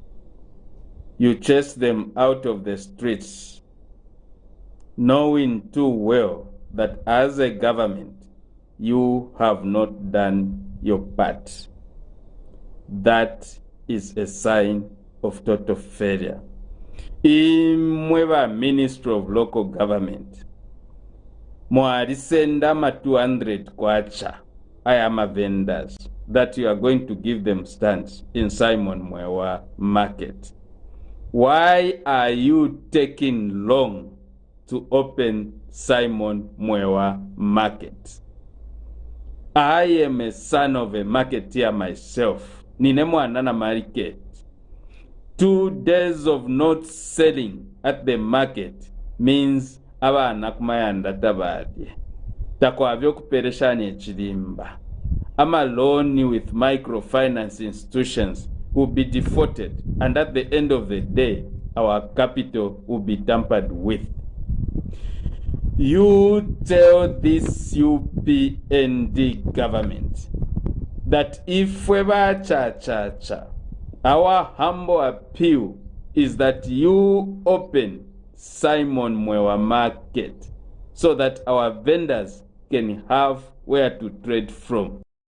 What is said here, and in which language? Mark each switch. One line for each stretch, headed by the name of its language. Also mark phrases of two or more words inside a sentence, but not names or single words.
English: You chase them out of the streets, knowing too well that as a government, you have not done your part. That is a sign of total failure.
Bemba: Imweba Ministry of Local Government, mwarisenda ma 200 kwacha, ayama vendors,
English: that you are going to give them stands in Simon Mwewa Market. Why are you taking long to open Simon Mwewa Market? I am a son of a marketeer myself. Ninemwanana market. 2 days of not selling at the market means
Bemba: abana kumayanda tabadye. Takwavyo kupereshani echilimba.
English: Ama loan with microfinance institutions will be defaulted, and at the end of the day, our capital will be tampered with. You tell this UPND government that if ever cha, our humble appeal is that you open Simon Mwewa Market so that our vendors can have where to trade from.